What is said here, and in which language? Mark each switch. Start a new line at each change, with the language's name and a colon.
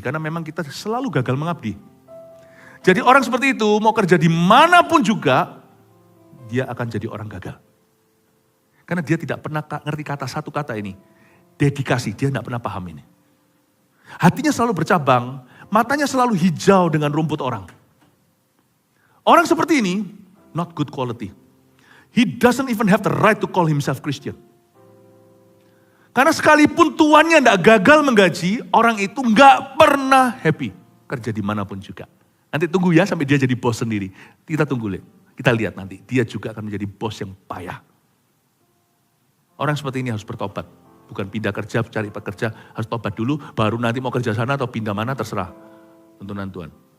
Indonesian: Karena memang kita selalu gagal mengabdi. Jadi orang seperti itu mau kerja di manapun juga, dia akan jadi orang gagal. Karena dia tidak pernah ngerti satu kata ini. Dedikasi, dia nggak pernah paham ini. Hatinya selalu bercabang, matanya selalu hijau dengan rumput orang. Orang seperti ini,
English: not good quality. He doesn't even have the right to call himself Christian.
Indonesian: Karena sekalipun tuannya tidak gagal menggaji, orang itu nggak pernah happy. Kerja dimanapun juga. Nanti tunggu ya sampai dia jadi bos sendiri. Kita tunggu, kita lihat nanti. Dia juga akan menjadi bos yang payah. Orang seperti ini harus bertobat. Bukan pindah kerja, cari pekerja. Harus tobat dulu, baru nanti mau kerja sana atau pindah mana terserah. Tuntunan Tuhan.